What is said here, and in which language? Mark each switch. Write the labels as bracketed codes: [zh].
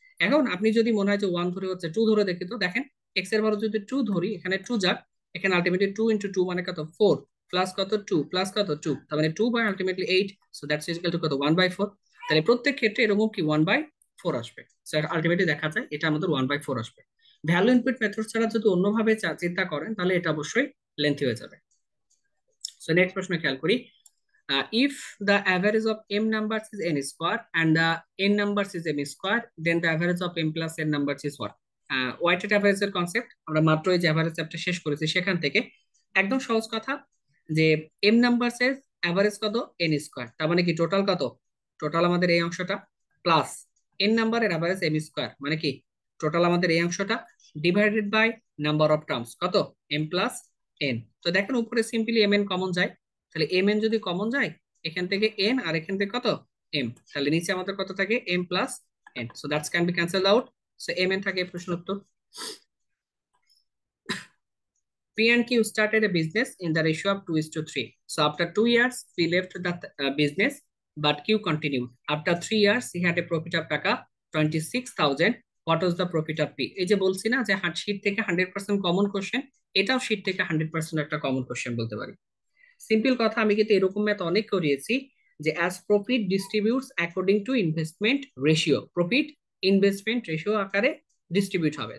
[bn] এখন আপনি যদি মনে হয় যে ওয়ান ধরে হচ্ছে টু ধরে দেখি তো, দেখেন এক্স এর ভ্যালু যদি টু ধরি, এখানে টু যাক, এখানে আলটিমেটলি টু ইন্টু টু মানে কত ফোর, প্লাস কত টু প্লাস কত টু, তার মানে two by ultimately eight. So that's equal to কত ওয়ান বাই ফোর। তাহলে প্রত্যেক ক্ষেত্রে এরকম কি ওয়ান বাই ফোর আসবে। সো আলটিমেটলি দেখা যায় এটা আমাদের ওয়ান বাই ফোর আসবে। ভ্যালু ইনপুট মেথড ছাড়া যদি অন্যভাবে চিন্তা করেন তাহলে এটা অবশ্যই লেন্থি হয়ে যাবে। সো নেক্সট প্রশ্ন খেয়াল করি। [en] If the average of m numbers is n square and the n numbers is m square, then the average of m plus n numbers is what? [bn] Weighted অ্যাভারেজের concept আমরা মাত্র এই যে average chapter শেষ করেছি সেখান থেকে একদম সহজ কথা, যে এম নাম্বারস এর অ্যাভারেজ কত, এন স্কোয়ার, তার মানে কি টোটাল কত, টোটাল আমাদের এই অংশটা প্লাস এন নাম্বারের অ্যাভারেজ এম স্কোয়ার, মানে কি টোটাল আমাদের এই অংশটা divided by number of terms কত, এম প্লাস এন। তো দেখেন উপরে সিম্পলি এম এন কমন যায়, তাহলে এম এন যদি কমন যায় এখান থেকে এন আর এখান থেকে কত এম, তাহলে নিচে আমাদের কত থাকে M plus N. [en] So that's can be cancelled out. [bn] So M N থাকে প্রশ্ন উত্তর। [en] P and Q started a business in the ratio of 2 is to 3. So after 2 years, P left the business, but Q continued. After 3 years, he had a profit of টাকা 26,000. What was the profit of P? [bn] এই যে বলছি না যে sheet থেকে 100% common question, এটাও sheet থেকে 100% একটা কমন কোশ্চেন বলতে পারি। সিম্পল কথা, আমি কিন্তু এরকম ম্যাথ অনেক করিয়েছি যে [en] as profit distributes according to investment ratio, [bn] profit investment ratio আকারে ডিস্ট্রিবিউট হবে।